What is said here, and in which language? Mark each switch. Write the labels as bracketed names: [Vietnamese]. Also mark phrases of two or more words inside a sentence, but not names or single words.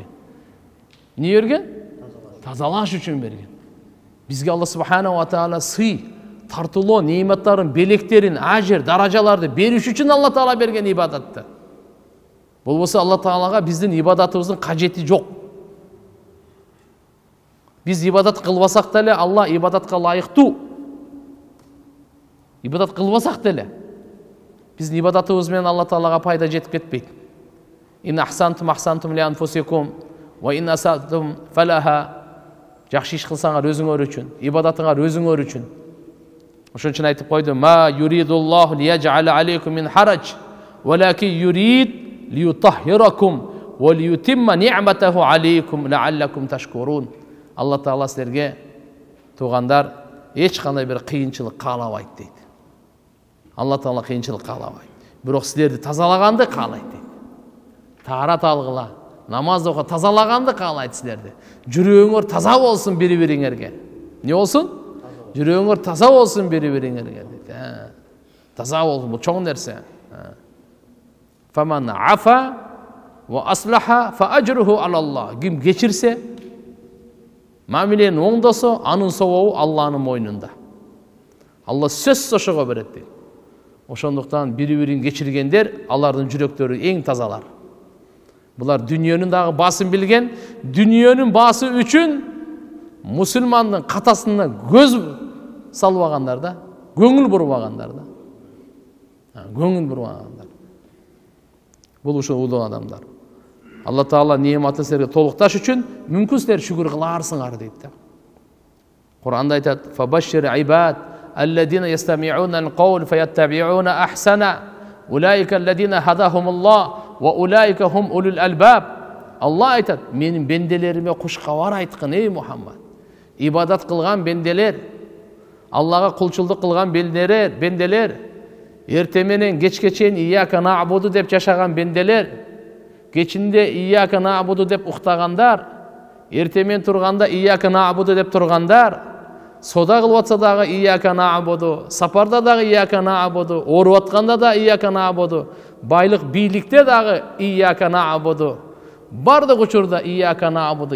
[Kyrgyz] Эмне берген? Тазалаш үчүн берген. Бизге Алла [Arabic] سبحانه وتعالى [Kyrgyz] сый, тартылоо, нематтарын, белектерин, ажыр, даражаларды бериш үчүн Алла Таала берген ибадатты. Болбосо Алла Таалага биздин ибадатыбыздын кажети жок. Биз ибадат кылбасак да Алла ибадатка лайыкты. Ибадат кылбасак да биз ибадатыбыз менен Алла Таалага пайда жетип кетпейт. [Arabic] إن أحسنتم أحسنتم لأنفسكم وإن أسأتم فلها. [Kyrgyz] Жақсы иш кылсаңар өзүңөр үчүн, ибадатыңар өзүңөр үчүн. Ошон үчүн айтып койду: [Arabic] "ما يريد الله ليجعل عليكم من حرج ولكن يريد ليطهركم وليتم نعمته عليكم لعلكم تشكرون." [Kyrgyz] Алла Таала силерге туугандар эч кандай бир кыйынчылык каалабайт дейт. Алла Таала кыйынчылык каалабайт. Бирок силерди тазалаганды каалайт дейт. Таарат алгыла, намаз окуп тазалаганды каалайт силерди. Жүрөгүңөр таза болсун бири-бириңерге. Не болсун? Жүрөгүңөр таза болсун бири-бириңерге дейт. Таза болсун, бул чоң нерсе. [Arabic] فمن عفا وأصلح فأجره على الله. [Kyrgyz] Ким кечирсе, мамилени оңдосо, анын сообу Алланын мойнунда. Алла сөзсүз ошого берет дейт. Ошондуктан бири-бирин кечиргендер, алардын жүрөктөрү эң тазалар. Булар дүниөнүн дагы басын билген, дүниөнүн басы үчүн мусулмандын катасына көз салбагандар да, көңүл бурбагандар да. Көңүл бурбагандар. Бул ушул улуу адамдар. Алла Таала нематын силерге толукташ үчүн мүмкүн силер шүгүр кыларсыңар дейт да. Кур'анда айтат: [Arabic] "فبشر عباد الذين يستمعون القول فيتبعون أحسنه. أولئك الذين هداهم الله وأولئك هم أولو الألباب." [Kyrgyz] Алла айтат: "Менин бенделериме куш кабар айткын, ey Мухаммад. Ибадат кылган бенделер, Аллага кулчулдук кылган бенделер, эрте менен кечке чейин [Arabic] إياك نعبد [Kyrgyz] деп жашаган бенделер, кечинде [Arabic] إياك نعبد [Kyrgyz] деп уктагандар, эрте менен турганда [Arabic] إياك نعبد [Kyrgyz] деп тургандар, сода кылып атса дагы [Arabic] إياك نعبد, [Kyrgyz] сапарда дагы [Arabic] إياك نعبد, [Kyrgyz] ооруп атканда да [Arabic] إياك نعبد, [Kyrgyz] байлык бийликте дагы [Arabic] إياك نعبد, [Kyrgyz] бардык учурда ияка на'буду.